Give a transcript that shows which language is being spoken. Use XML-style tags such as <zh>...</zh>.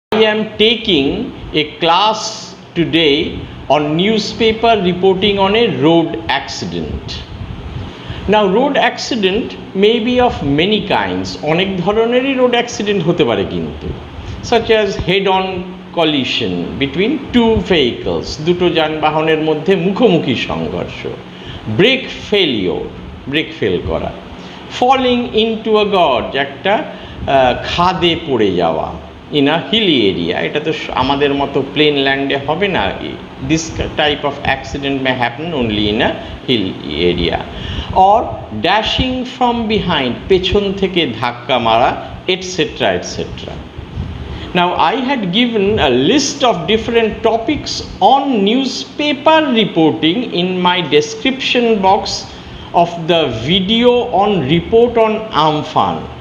<en>am taking a class today on newspaper reporting on a road accident. Now, road accident may be of many kinds.</en> <bn>অনেক ধরনেরই road accident হতে পারে কিন্তু,</bn> <en>such as head-on collision between two vehicles,</en> <bn>দুটো যানবাহনের মধ্যে মুখোমুখি সংঘর্ষ,</bn> <en>brake failure,</en> <bn>brake fail করা,</bn> <en>falling into a gorge,</en> <bn>একটা খাদে পড়ে যাওয়া,</bn> <en>in a hilly area,</en> <bn>এটা তো আমাদের মতো প্লেন ল্যান্ডে হবে না.</bn> <en>This type of accident may happen only in a hill area. Or dashing from behind,</en> <bn>পেছন থেকে ধাক্কা মারা,</bn> <en>etc. etc. Now, I had given a list of different topics on newspaper reporting in my description box of the video on report on Amphan.</en>